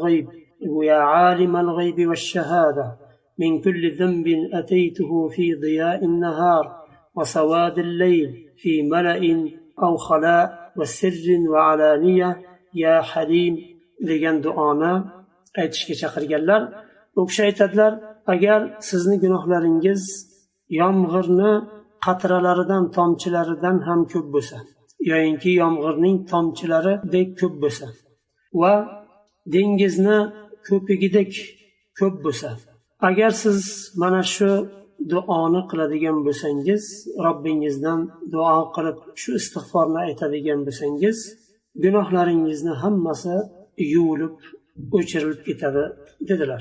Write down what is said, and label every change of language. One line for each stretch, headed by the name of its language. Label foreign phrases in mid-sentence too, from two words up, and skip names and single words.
Arabic: الغيب والشهادة من كل ذنب أتيته في ضياء النهار وسواد الليل في ملأ أو خلاء وسر وعلانية يا حليم"
Uzbek: degan duoni aytishga chaqirganlar. U kishi aytadilar: agar sizni gunohlaringiz yomg'irni qatralaridan, tomchilaridan ham ko'p bo'lsa, yoyinki yomg'irning tomchilaridek ko'p bo'lsa va dengizni ko'pigidek ko'p bo'lsa, agar siz mana shu duoni qiladigan bo'lsangiz, Robbingizdan duo qilib shu istig'forni aytadigan bo'lsangiz, gunohlaringizni hammasi yuvilib, o'chirilib ketadi dedilar.